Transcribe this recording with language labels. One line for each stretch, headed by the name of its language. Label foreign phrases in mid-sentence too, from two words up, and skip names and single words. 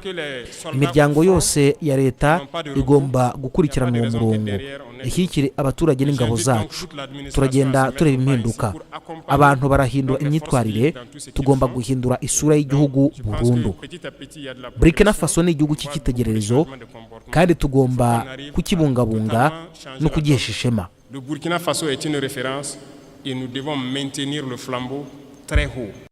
Kinyarwanda: Imiryango yose ya leta igomba gukurikirana uwo murongo, ishyigikire abaturage n'ingabo zacu. Turagenda tureba impinduka, abantu barahindura imyitwarire, tugomba guhindura isura y'igihugu burundu. Burkina Faso ni igihugu cy'icyitegererezo kandi tugomba kukibungabunga no kugihesha ishema.
French: Le Burkina Faso est une référence et nous devons maintenir le flambeau très haut.